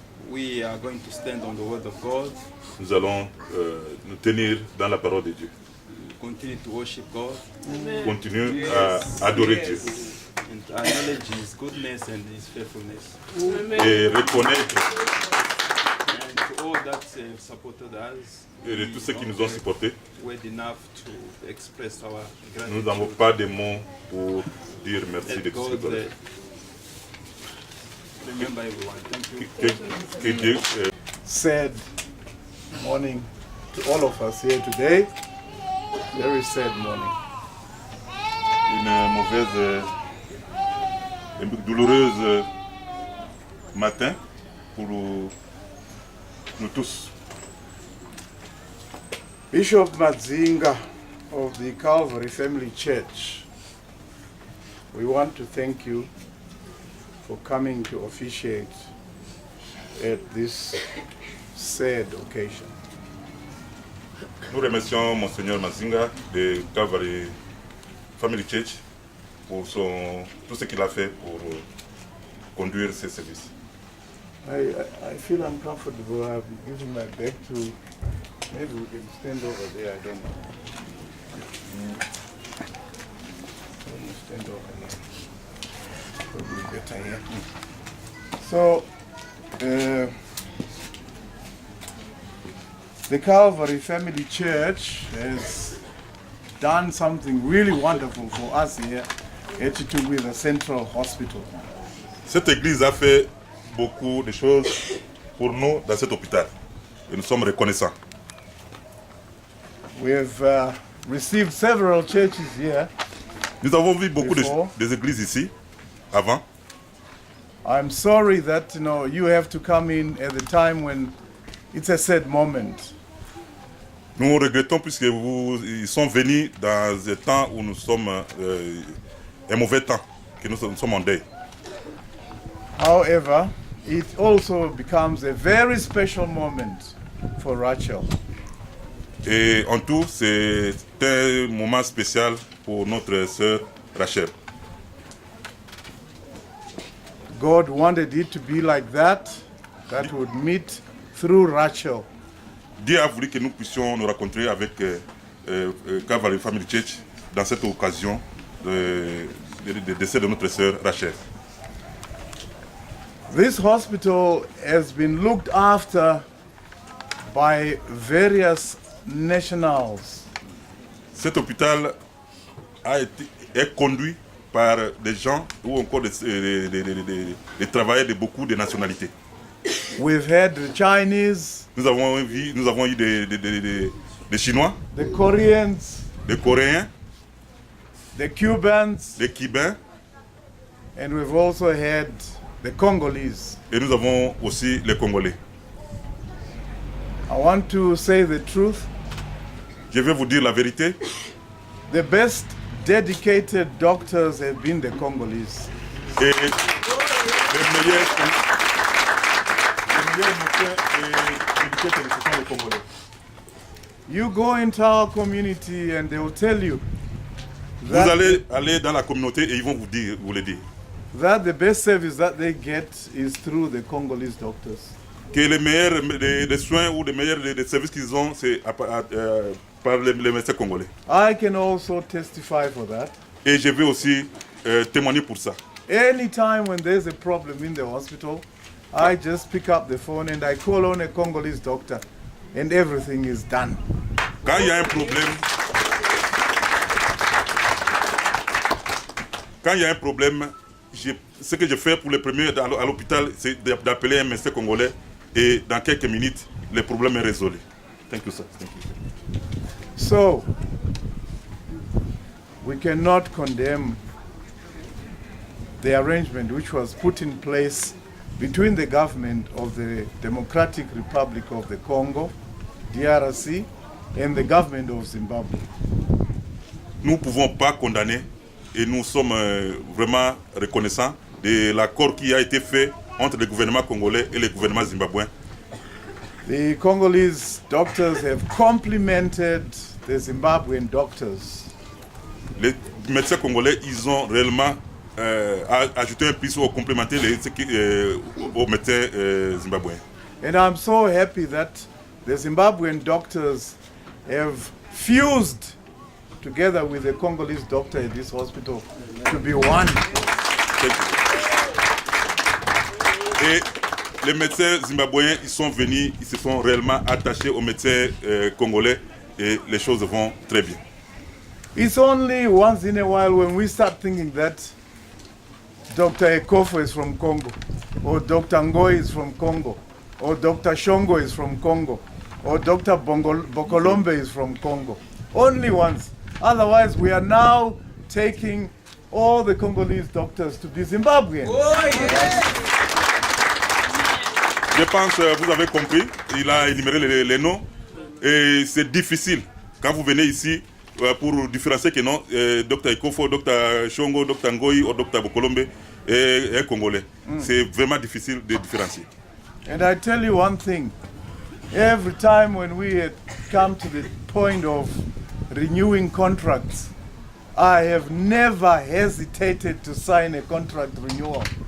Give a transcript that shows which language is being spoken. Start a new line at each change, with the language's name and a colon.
English: we are going to stand on the word of God,
French: nous allons nous tenir dans la parole de Dieu.
English: continue to worship God,
French: Continuer à adorer Dieu
English: and acknowledge His goodness and His faithfulness.
French: et reconnaître
English: And to all that have supported us,
French: de tous ceux qui nous ont supportés.
English: we're enough to express our
French: Nous n'avons
English: gratitude.
French: pas de mots pour dire merci
English: That
French: de tout ce
English: God
French: que
English: remember everyone. Thank you.
French: que Dieu
English: Sad morning to all of us here today. Very sad morning.
French: une mauvaise, une douloureuse matin pour nous tous.
English: Bishop Mazinga of the Calvary Family Church, we want to thank you for coming to officiate at this sad occasion.
French: Nous remercions Monseigneur Mazinga de Calvary Family Church pour tout ce qu'il a fait pour conduire ces services.
English: I feel uncomfortable. I'm giving my back to, maybe we can stand over there, I don't know. Let me stand over here. Probably better here. So, the Calvary Family Church has done something really wonderful for us here at Chitungwi, the Central Hospital.
French: Cette église a fait beaucoup de choses pour nous dans cet hôpital et nous sommes reconnaissants.
English: We have received several churches here.
French: Nous avons vu beaucoup
English: Before.
French: des églises ici avant.
English: I'm sorry that you have to come in at the time when it's a sad moment.
French: Nous regrettons puisque ils sont venus dans un temps où nous sommes un mauvais temps, que nous sommes en deuil.
English: However, it also becomes a very special moment for Rachel.
French: Et en tout, c'est un moment spécial pour notre sœur Rachel.
English: God wanted it to be like that would meet through Rachel.
French: Dieu a voulu que nous puissions nous rencontrer avec Calvary Family Church dans cette occasion de décès de notre sœur Rachel.
English: This hospital has been looked after by various nationals.
French: Cet hôpital est conduit par des gens ou encore des travailleurs de beaucoup de nationalités.
English: We've had the Chinese,
French: Nous avons eu des Chinois,
English: the Koreans,
French: des Coréens,
English: the Cubans,
French: des Cubains
English: and we've also had the Congolese.
French: et nous avons aussi les Congolais.
English: I want to say the truth.
French: Je vais vous dire la vérité.
English: The best dedicated doctors have been the Congolese.
French: Et les meilleurs médecins et éducateurs, ce sont les Congolais.
English: You go into our community and they will tell you
French: Vous allez aller dans la communauté et ils vont vous le dire.
English: that the best service that they get is through the Congolese doctors.
French: Que les meilleurs des soins ou les meilleurs des services qu'ils ont, c'est par les médecins congolais.
English: I can also testify for that.
French: Et je vais aussi témoigner pour ça.
English: Anytime when there's a problem in the hospital, I just pick up the phone and I call on a Congolese doctor and everything is done.
French: Quand il y a un problème, ce que je fais pour les premiers à l'hôpital, c'est d'appeler un médecin congolais et dans quelques minutes, le problème est résolu.
English: Thank you, sir. Thank you. So, we cannot condemn the arrangement which was put in place between the government of the Democratic Republic of the Congo, DRC, and the government of Zimbabwe.
French: Nous ne pouvons pas condamner et nous sommes vraiment reconnaissants de l'accord qui a été fait entre le gouvernement congolais et le gouvernement zimbabwéen.
English: The Congolese doctors have complimented the Zimbabwean doctors.
French: Les médecins congolais, ils ont réellement ajouté un plus ou complémenté aux médecins zimbabwéens.
English: And I'm so happy that the Zimbabwean doctors have fused together with the Congolese doctor at this hospital to be one.
French: Et les médecins zimbabwéens, ils sont venus, ils se sont réellement attachés aux médecins congolais et les choses vont très bien.
English: It's only once in a while when we start thinking that Dr. Ekofo is from Congo, or Dr. Ngoi is from Congo, or Dr. Shongo is from Congo, or Dr. Bokolombe is from Congo. Only once. Otherwise, we are now taking all the Congolese doctors to be Zimbabweans. Oh, yes.
French: Je pense que vous avez compris, il a énuméré les noms et c'est difficile quand vous venez ici pour différencier que non, Dr. Ekofo, Dr. Shongo, Dr. Ngoi ou Dr. Bokolombe est congolais. C'est vraiment difficile de différencier.
English: And I tell you one thing, every time when we had come to the point of renewing contracts, I have never hesitated to sign a contract renewal.